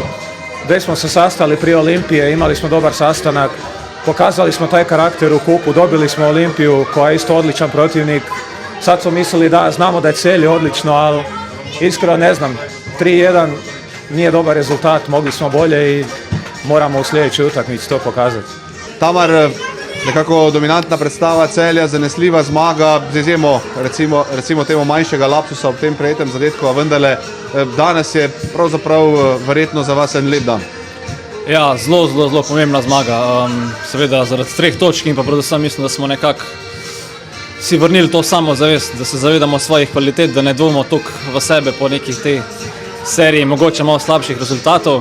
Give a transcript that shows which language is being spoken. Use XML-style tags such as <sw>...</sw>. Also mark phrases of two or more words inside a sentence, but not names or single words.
<hr>Gdje smo se sastali prije Olimpije, imali smo dobar sastanak, pokazali smo taj karakter u kupu, dobili smo Olimpiju koja je isto odličan protivnik. Sad smo mislili da znamo da je Celje odlično, ali iskreno ne znam, 3-1 nije dobar rezultat, mogli smo bolje i moramo u sljedećoj utakmici to pokazati.</hr> <sl>Tamar, nekako dominantna predstava Celja, zanesljiva zmaga, z izjemo recimo temu manjšega lapsusa ob tem prejetem zadetku, a vendarle danes je pravzaprav verjetno za vas en lep dan. Ja, zelo pomembna zmaga. Seveda zaradi 3 točk in pa predvsem mislim, da smo nekako si vrnili to samozavest, da se zavedamo svojih kvalitet, da ne dvomimo toliko v sebe po nekih tej seriji, mogoče malo slabših rezultatov.</sl>